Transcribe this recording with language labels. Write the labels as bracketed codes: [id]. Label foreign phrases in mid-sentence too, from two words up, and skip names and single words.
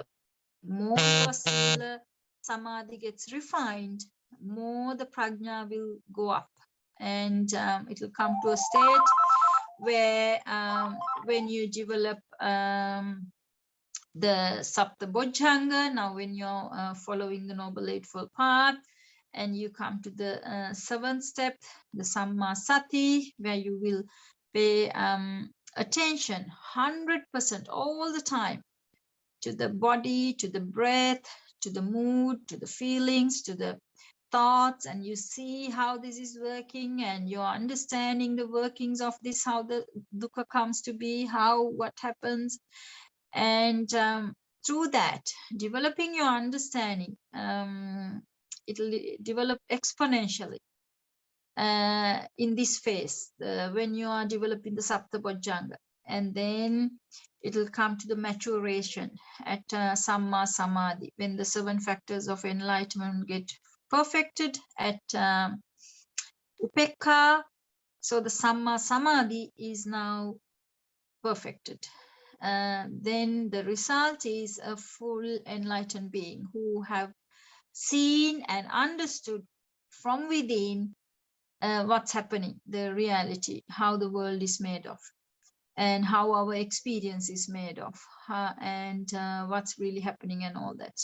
[en] More your [pi] sila samadhi [en] gets refined, more the prajna will go up, and it will come to a state where when you develop the [pi] sapta bojjhanga, [en] now when you're following the Noble Eightfold Path, and you come to the 7th step, the [pi] samma sati, [en] where you will pay attention 100% all the time to the body, to the breath, to the mood, to the feelings, to the thoughts, and you see how this is working, and you're understanding the workings of this, how the dukkha comes to be, what happens. And through that, developing your understanding, it'll develop exponentially in this phase when you are developing the [pi] sapta bojjhanga. [en] And then it will come to the maturation at [pi] samma samadhi, [en] when the 7 factors of enlightenment get perfected at upekka. So the [pi] samma samadhi [en] is now perfected. Then the result is a full enlightened being who have seen and understood from within what's happening, the reality, how the world is made of, and how our experience is made of, and what's really happening and all that.